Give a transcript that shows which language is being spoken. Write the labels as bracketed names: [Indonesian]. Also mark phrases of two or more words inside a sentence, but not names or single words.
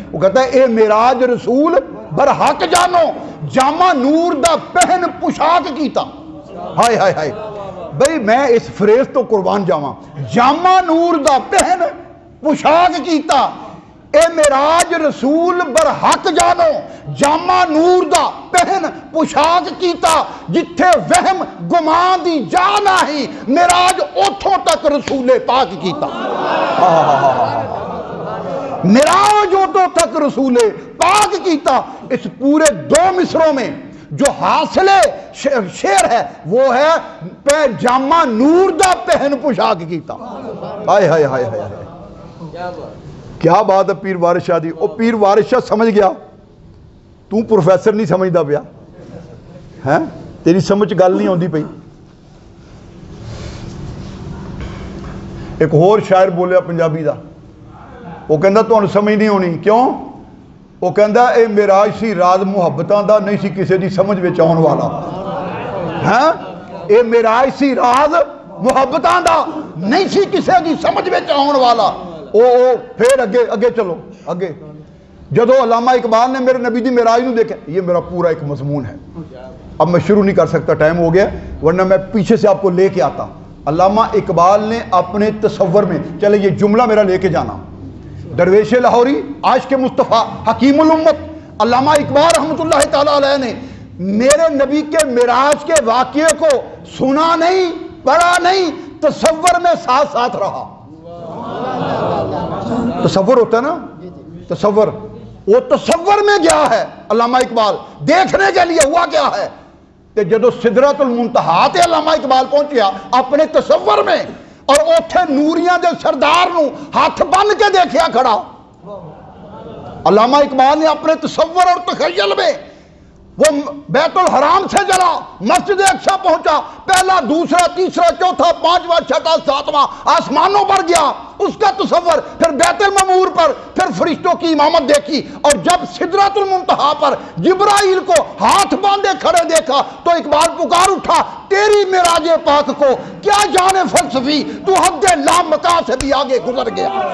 [Punjabi] وہ کہتا ہے اے معراج رسول برحق جانو جامع نور دا پہن پوشاک کیتا. ہائے ہائے ہائے بھئی میں اس فریز تو قربان جاواں. جامع نور دا پہن پوشاک کیتا. اے معراج رسول برحق جانو جامع نور دا پہن پوشاک کیتا. جتھے وہم گمان دی جا نہیں معراج اوتھوں تک رسول پاک کیتا. معراج اوتھوں تک رسول پاک کیتا. [Urdu] اس پورے 2 مصروں میں جو حاصل شعر ہے وہ ہے [Punjabi] جامع نور دا پہن پوشاک کیتا. ہائے ہائے ہائے ہائے [Urdu] کیا بات ہے [Punjabi] پیر وارث شاہ دی. او پیر وارث شاہ سمجھ گیا, تو پروفیسر نہیں سمجھدا پیا ہے, تیری سمجھ گل نہیں ہوندی پئی. ایک اور شاعر بولیا پنجابی دا, وہ کہندا تانوں سمجھ نہیں ہونی. کیوں؟ وہ کہندا اے معراج سی راز محبتاں دا نہیں سی کسے دی سمجھ وچ آਉਣ والا. ہاں اے معراج سی راز محبتاں دا نہیں سی کسے دی سمجھ وچ آਉਣ والا. پھر اگے چلو اگے. جدو علامہ اقبال نے میرے نبی دی معراج نو دیکھا, [Urdu] یہ میرا پورا ایک مضمون ہے, اب میں شروع نہیں کر سکتا, ٹائم ہو گیا, ورنہ میں پیچھے سے آپ کو لے کے آتا. علامہ اقبال نے اپنے تصور میں, چلے یہ جملہ میرا لے کے جانا, درویش لاہوری عاشق مصطفیٰ حکیم الامت علامہ اقبال رحمۃ اللہ تعالی علیہ نے میرے نبی کے معراج کے واقعے کو سنا نہیں, پڑھا نہیں, تصور میں ساتھ ساتھ رہا. تصور ہوتا ہے نا, تصور, وہ تصور میں گیا ہے علامہ اقبال دیکھنے کے لیے. [Punjabi] ہوا کیا ہے کہ جدو سدرۃ المنتہا تے علامہ اقبال پہنچیا اپنے تصور میں, اور اوتھے نوریاں دے سردار نو ہاتھ بن کے دیکھیا کھڑا. [Urdu] علامہ اقبال نے اپنے تصور اور تخیل میں وہ بیت الحرام سے چلا, مسجد اقصی پہنچا, پہلا دوسرا تیسرا چوتھا پانچواں چھٹا ساتواں آسمانوں پر گیا, اس کا تصور, پھر بیت المعمور پر, پھر فرشتوں کی امامت دیکھی, اور جب سدرۃ المنتہا پر جبرائیل کو ہاتھ باندھے کھڑے دیکھا تو اقبال پکار اٹھا, تیری معراج پاک کو کیا جانے فلسفی, تو حد لامکاں سے بھی آگے گزر گیا.